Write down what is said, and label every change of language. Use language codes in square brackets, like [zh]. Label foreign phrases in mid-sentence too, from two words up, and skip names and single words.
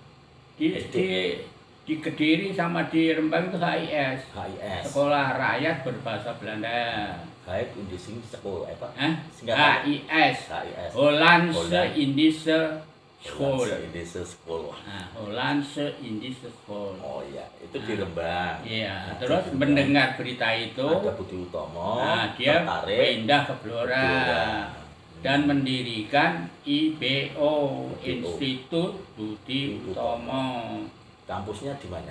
[id] Di Kediri sama di Rembang itu HIS. HIS. Sekolah Rakyat Berbahasa Belanda. Baik Indising sekolah apa? HIS. HIS. Hollandse Indische School. Indische School. Nah, Hollandse Indische School. Oh iya, itu di Rembang. Iya, Nah, terus di mendengar berita itu, ada Budi Utomo, nah, dia tertarik pindah ke Blora dan mendirikan IBO, Institut Budi Utomo. Kampusnya di mana?